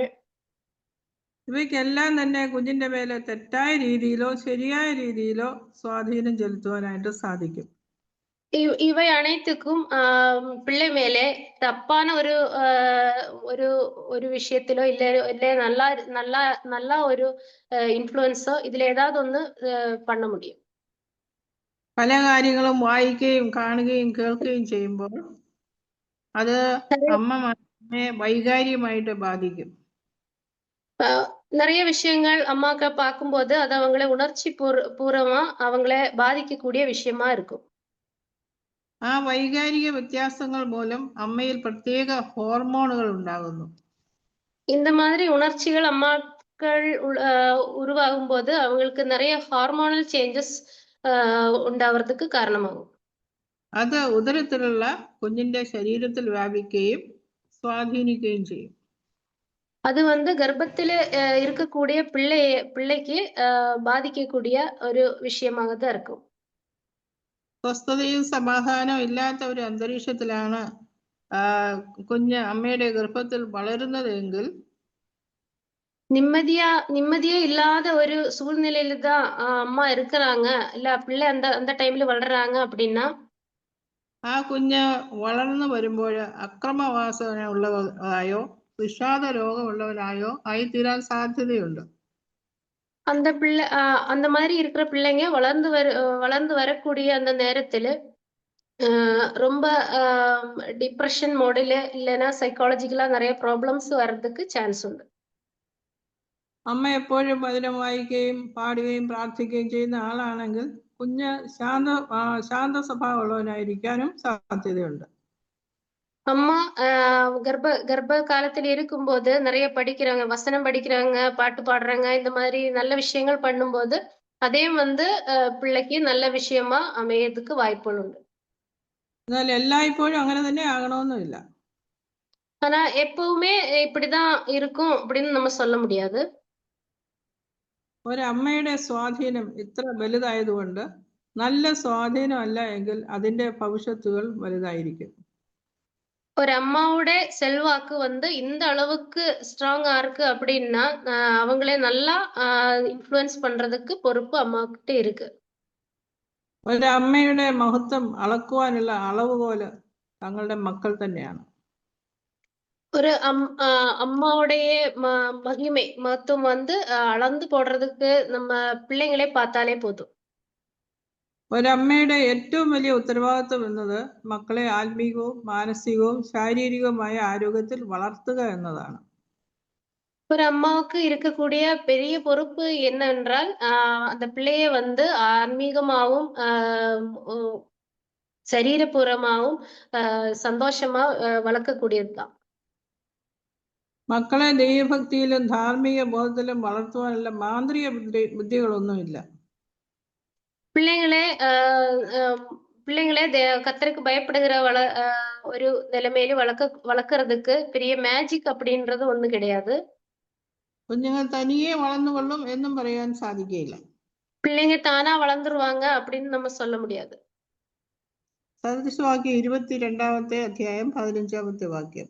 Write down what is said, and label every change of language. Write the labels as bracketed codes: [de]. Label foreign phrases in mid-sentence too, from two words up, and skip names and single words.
[ml] ഇവയ്ക്കെല്ലാം തന്നെ കുഞ്ഞിന്റെ മേലെ തെറ്റായ രീതിയിലോ ശരിയായ രീതിയിലോ സ്വാധീനം ചെലുത്തുവാനായിട്ട് സാധിക്കും. [ta] இவை அனைத்துக்கும் பிள்ளை மேலே தப்பான ஒரு விஷயத்திலோ இல்ல நல்லா ஒரு இன்ஃப்ளூயன்ஸோ இதுல ஏதாவது ஒண்ணு பண்ண முடியும். [ml] പല കാര്യങ്ങളും വായിക്കുകയും കാണുകയും കേൾക്കുകയും ചെയ്യുമ്പോൾ അത് അമ്മമാരെ വൈകാരികമായിട്ട് ബാധിക്കും. [ta] நிறைய விஷயங்கள் அம்மாக்கள் பார்க்கும்போது அது அவங்களை உணர்ச்சி பூர்வமா அவங்களை பாதிக்கக்கூடிய விஷயமா இருக்கும். [ml] ആ വൈകാരിക വ്യത്യാസങ്ങൾ മൂലം അമ്മയിൽ പ്രത്യേക ഹോർമോണുകൾ ഉണ്ടാകുന്നു. [ta] இந்த மாதிரி உணர்ச்சிகள் அம்மாக்கள் உருவாகும் போது அவங்களுக்கு நிறைய [en] hormonal changes [ta] ഉണ്ടാവുന്നதுக்கு காரணமாகும். [ml] അത് ഉദരത്തിലുള്ള കുഞ്ഞിന്റെ ശരീരത്തിൽ വ്യാപിക്കുകയും സ്വാധീനിക്കുകയും ചെയ്യും. [ta] அது வந்து கர்ப்பத்துல இருக்கக்கூடிய பிள்ளைக்கு பாதிக்கக்கூடிய ஒரு விஷயமாக தான் இருக்கும். [ml] സ്വസ്ഥതയും സമാധാനവും ഇല്ലാത്ത ഒരു അന്തരീക്ഷത്തിലാണ് കുഞ്ഞ് അമ്മയുടെ ഗർഭത്തിൽ വളരുന്നതെങ്കിൽ [ta] நிம்மதியே இல்லாத ஒரு சூழ்நிலையில தான் அம்மா இருக்கிறாங்க, இல்ல பிள்ளை அந்த டைம்ல வளர்றாங்க அப்படின்னா [ml] ആ കുഞ്ഞ് വളർന്നു വരുമ്പോൾ അക്രമവാസന ഉള്ളവരായോ വിഷാദ രോഗമുള്ളവരായോ ആയിത്തീരാൻ സാധ്യതയുണ്ട്. [ta] அந்த பிள்ளை அந்த மாதிரி இருக்கிற பிள்ளைங்க வளர்ந்து வரக்கூடிய அந்த நேரத்துல ரொம்ப [en] depression mode [ta] இல்லைன்னா சைக்காலஜிக்கலா நிறைய ப்ராப்ளம்ஸ் வர்றதுக்கு சான்ஸ் உண்டு. [ml] അമ്മ എപ്പോഴും വചനം വായിക്കുകയും പാടുകയും പ്രാർത്ഥിക്കുകയും ചെയ്യുന്ന ആളാണെങ്കിൽ കുഞ്ഞ് ശാന്ത സ്വഭാവമുള്ളവനായിരിക്കാനും സാധ്യതയുണ്ട്. [ta] அம்மா கர்ப்ப காலத்தில் இருக்கும்போது நிறைய படிக்கிறாங்க, வசனம் படிக்கிறாங்க, பாட்டு பாடுறாங்க, இந்த மாதிரி நல்ல விஷயங்கள் பண்ணும்போது அதே பிள்ளைக்கு நல்ல விஷயமா அமையறதுக்கு வாய்ப்புகள் உண்டு. [ml] എന്നാൽ എല്ലായ്പ്പോഴും അങ്ങനെ തന്നെ ആകണമെന്നില്ല. [ta] ஆனா எப்பவுமே இப்படிதான் இருக்கும் அப்படின்னு நம்ம சொல்ல முடியாது. [ml] ഒരമ്മയുടെ സ്വാധീനം ഇത്ര വലുതായതുകൊണ്ട് നല്ല സ്വാധീനമല്ല എങ്കിൽ അതിന്റെ ഭവിഷ്യത്തുകൾ വലുതായിരിക്കും. [ta] ஒரு அம்மாவோட செல்வாக்கு இந்த அளவுக்கு ஸ்ட்ராங்கா இருக்கு அப்படின்னா அவங்களே நல்லா இன்ஃப்ளூயன்ஸ் பண்றதுக்கு பொறுப்பு அம்மாக்கிட்ட இருக்கு. [ml] ഒരമ്മയുടെ മഹത്വം അളക്കുവാനുള്ള അളവുകോല് തങ്ങളുടെ മക്കൾ തന്നെയാണ്. [ta] ஒரு அம்மாவுடைய மகத்துவம் அளந்து போடுறதுக்கு நம்ம பிள்ளைங்களே பார்த்தாலே போதும். [ml] ഒരമ്മയുടെ ഏറ്റവും വലിയ ഉത്തരവാദിത്വം എന്നത് മക്കളെ ആത്മീകവും മാനസികവും ശാരീരികവുമായ ആരോഗ്യത്തിൽ വളർത്തുക എന്നതാണ്. [ta] ஒரு அம்மாவுக்கு இருக்கக்கூடிய பெரிய பொறுப்பு என்னவென்றால் அந்த பிள்ளைய ஆன்மீகமாவும் சரீரபூர்வமாவும் சந்தோஷமா வளர்க்கக்கூடியதுதான். [ml] മക്കളെ ദൈവഭക്തിയിലും ധാർമ്മിക ബോധത്തിലും വളർത്തുവാനുള്ള മാന്ത്രിക ബുദ്ധികളൊന്നുമില്ല. [ta] பிள்ளைங்களே கர்த்தருக்கு பயப்படுகிற ஒரு நிலைமையில வளர்க்கறதுக்கு பெரிய மேஜிக் அப்படின்றது ஒண்ணு கிடையாது. [ml] കുഞ്ഞുങ്ങൾ തനിയെ വളർന്നുകൊള്ളും എന്നും പറയാൻ സാധിക്കില്ല. [ta] பிள்ளைங்க தானா வளர்ந்துருவாங்க அப்படின்னு நம்ம சொல்ல முடியாது. [ml] സദൃശവാക്യം 22-ാമത്തെ അധ്യായം 15-ാമത്തെ വാക്യം.